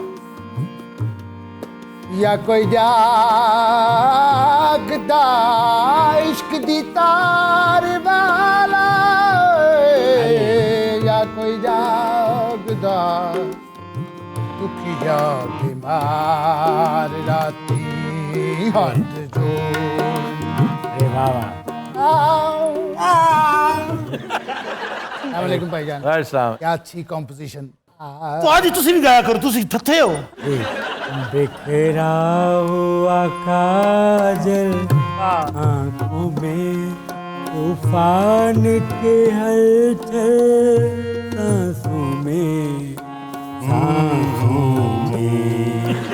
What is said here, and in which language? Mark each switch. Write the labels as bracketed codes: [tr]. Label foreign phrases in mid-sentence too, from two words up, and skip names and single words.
[pa] ਯਾ ਕੋਈ ਜਾਗਦਾ ਇਸ਼ਕ ਦੀ ਤਾਰ ਵਾਲਾ, ਯਾ ਕੋਈ ਜਾਗਦਾ ਦੁਖੀਆ ਬੀਮਾਰ ਰਾਤੀ ਨਹੀਂ ਹੱਥ ਜੋੜ। [hi] अरे वाह वाह। अस्सलाम वालेकुम भाईजान। अस्सलाम। क्या अच्छी कॉम्पोजिशन। तो आज तुसी भी गाया करो, तुसी थथे हो। बिखरा हुआ काजल आंखों में, तूफान के हलचल सांसों में, सांसों में।